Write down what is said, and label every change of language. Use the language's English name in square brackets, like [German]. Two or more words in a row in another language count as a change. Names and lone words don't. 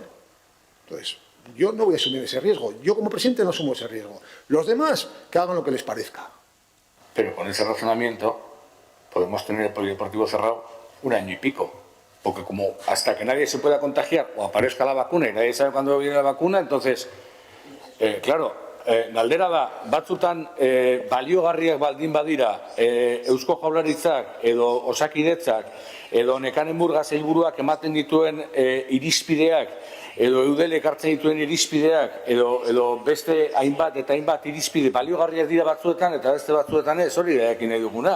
[Spanish] Entonces, yo no voy a asumir ese riesgo. Yo como presidente no asumo ese riesgo. Los demás, que hagan lo que les parezca. Pero con ese razonamiento podemos tener el polideportivo cerrado 1 año y pico. Porque como hasta que nadie se pueda contagiar o aparezca la vacuna y nadie sabe cuándo viene la vacuna, entonces, claro, [Basque] galdera da, batzutan baliogarriak baldin badira Eusko Jaurlaritzak edo Osakidetzak edo Nekane Murga sailburuak ematen dituen irizpideak edo Eudelek hartzen dituen irizpideak edo beste hainbat eta hainbat irizpide baliogarriak dira batzuetan eta beste batzuetan ez, hori da ekin nahi duguna.